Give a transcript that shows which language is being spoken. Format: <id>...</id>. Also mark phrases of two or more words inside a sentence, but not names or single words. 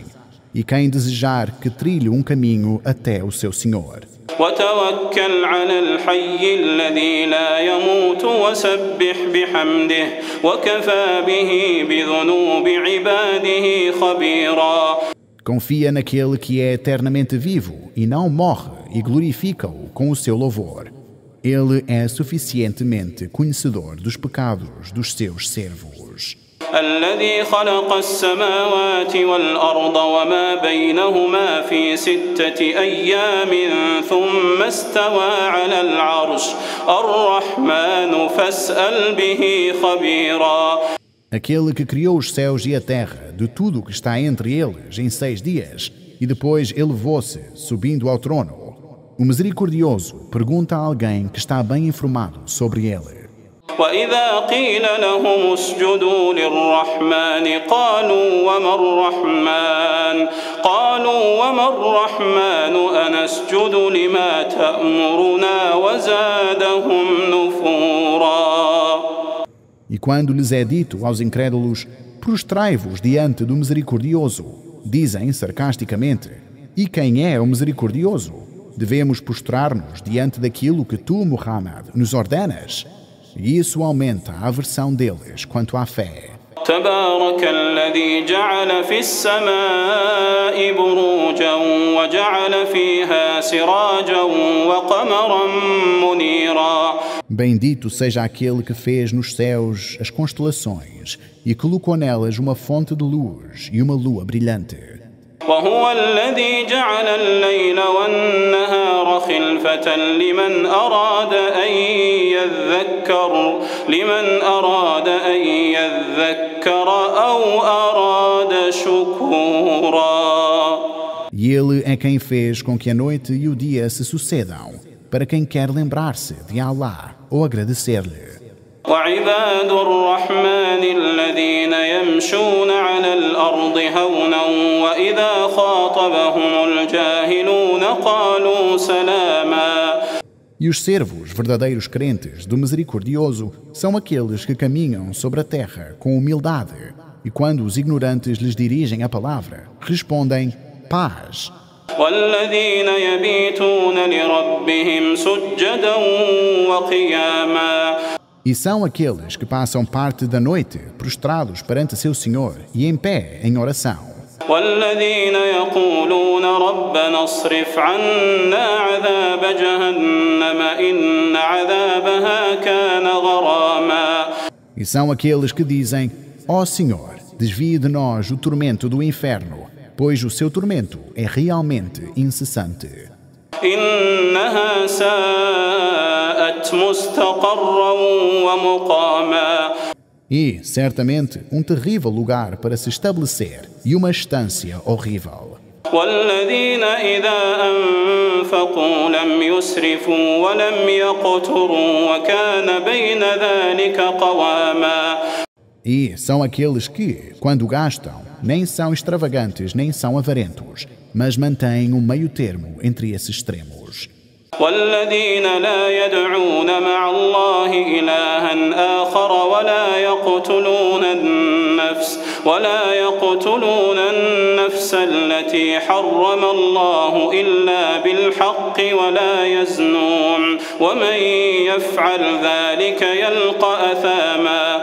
<pt>E quem desejar que trilhe um caminho até o seu Senhor.</pt> <ar>وتوكل على الحي الذي لا يموت وسبح بحمده وكفى به بذنوب عباده خبيرا.</ar> <pt>Confia naquele que é eternamente vivo e não morre e glorifica-o com o seu louvor. Ele é suficientemente conhecedor dos pecados dos seus servos.</pt> <ar>الذي خلق السماوات والأرض وما بينهما في 6 أيام ثم استوى على العرش الرحمن فاسأل به خبيرا.</ar> <pt>Aquele que criou os céus e a terra, de tudo o que está entre eles, em 6 dias, e depois elevou-se, subindo ao trono. O misericordioso pergunta a alguém que está bem informado sobre ele.</pt> <ar>وإذا قيل لهم اسجدوا للرحمن قالوا وما الرحمن أنسجد لما تأمرنا وزادهم نفورا.</ar> <pt>E quando lhes é dito aos incrédulos, prostrai-vos diante do misericordioso, dizem sarcasticamente, e quem é o misericordioso? Devemos prostrar-nos diante daquilo que tu, Muhammad, nos ordenas? E isso aumenta a aversão deles quanto à fé.</pt> <ar>تبارك الذي جعل في السماء بروجا وجعل فيها سراجا وقمرا منيرا.</ar> <pt>Bendito seja aquele que fez nos céus as constelações e colocou nelas uma fonte de luz e uma lua brilhante.</pt> <ar>وهو الذي جعل الليل والنهار خلفة لمن أراد أن يذكر أو أراد شكورا.</ar> <pt>E ele é quem fez com que a noite e o dia se sucedam, para quem quer lembrar-se de Allah ou agradecer-lhe.</pt> <ar>وعباد الرحمن الذين يمشون على الأرض هونا وإذا خاطبهم الجاهلون قالوا سلاما.</ar> <pt>E os servos verdadeiros crentes do misericordioso são aqueles que caminham sobre a terra com humildade e quando os ignorantes lhes dirigem a palavra, respondem paz.</pt> <ar>والذين يبيتون لربهم سجدا وقياما.</ar> <pt>E são aqueles que passam parte da noite prostrados perante seu Senhor e em pé em oração.</pt> <ar>والذين يقولون ربنا اصرف عنا عذاب جهنم إن عذابها كان غراما.</ar> <pt>E são aqueles que dizem, ó Senhor, desvie de nós o tormento do inferno, pois o seu tormento é realmente incessante.</pt> <ar>إنها ساءت مستقرا ومقاما.</ar> <pt>E, certamente, um terrível lugar para se estabelecer e uma estância horrível.</pt> <ar>والذين إذا أنفقوا لم يسرفوا ولم يقتروا وكان بين ذلك قواما.</ar> <pt>E são aqueles que, quando gastam, nem são extravagantes nem são avarentos, mas mantêm um meio termo entre esses extremos.</pt> <ar>والذين لا يدعون مع الله إلها آخر ولا يقتلون النفس التي حرم الله إلا بالحق ولا يزنون ومن يفعل ذلك يلقى أثاما.</ar>